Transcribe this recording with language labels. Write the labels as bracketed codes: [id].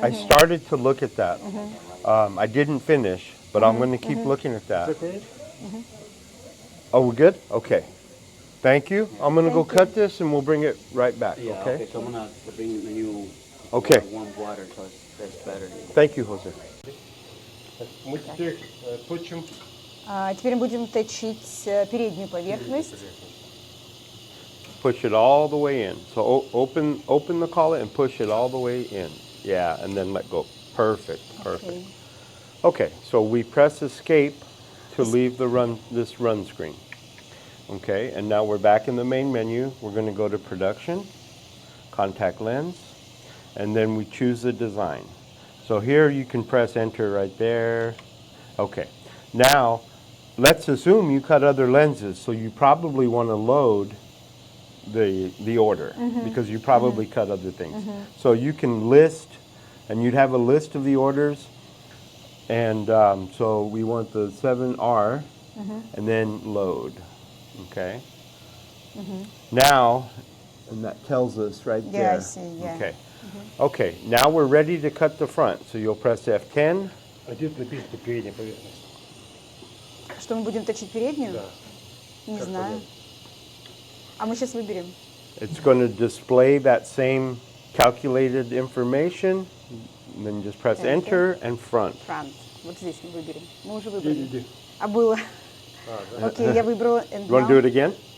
[en] I started to look at that. I didn't finish, but I'm going to keep looking at that. Okay. Oh, we're good? Okay. Thank you. I'm going to go Thank you. cut this and we'll bring it right back, Yeah, okay? okay, so I'm gonna bring the new Okay. warm water, so that's better. Thank you, Jose. [ru] Мы теперь точим. Теперь будем точить переднюю поверхность. [en] Push it all the way in. So open the collet and push it all the way in. Yeah, and then let go. Perfect, perfect. Okay. Okay, so we press escape to leave this run screen. Okay, and now we're back in the main menu. We're going to go to production, contact lens, and then we choose the design. So here you can press enter right there. Okay, now let's assume you cut other lenses, so you probably want to load the order because you probably cut other things. So you can list, and you'd have a list of the orders, and so we want the 7R, and then load. Okay. Now, and that tells us right Yeah, there. I see, yeah. Okay. Okay. Now we're ready to cut the front. So you'll press F10. [ru] А где написано передняя поверхность? Что мы будем точить переднюю? Да. Не Как знаю. А мы сейчас выберем. [en] It's going to display that same calculated information. And then just press Enter. enter and front. [ru] Франт. Вот здесь мы выберем. Мы уже выбрали. Где? А было. Окей, я выбрала. And [en] You want to do now- it again?